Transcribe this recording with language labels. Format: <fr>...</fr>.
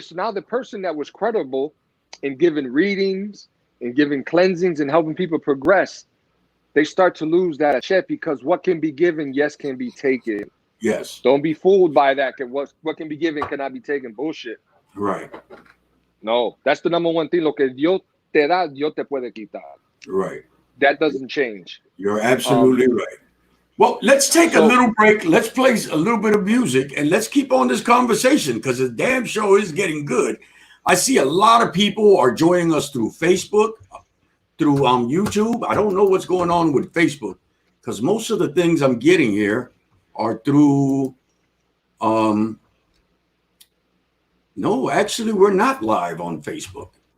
<en>So now the person that was credible in giving readings, in giving cleansings, and helping people progress, they start to lose that check, because what can be given, yes, can be taken. Yes. Don't be fooled by that. What can be given cannot be taken. Bullshit. Right. No, that's the number one thing.</en> <es>Lo que Dios te da, Dios te puede quitar.</es> <en>Right. That doesn't change. You're absolutely right. Well, let's take a little break. Let's play a little bit of music and let's keep on this conversation, because the damn show is getting good. I see a lot of people are joining us through Facebook, through YouTube. I don't know what's going on with Facebook, because most of the things I'm getting here are through no, actually we're not live on Facebook.</en>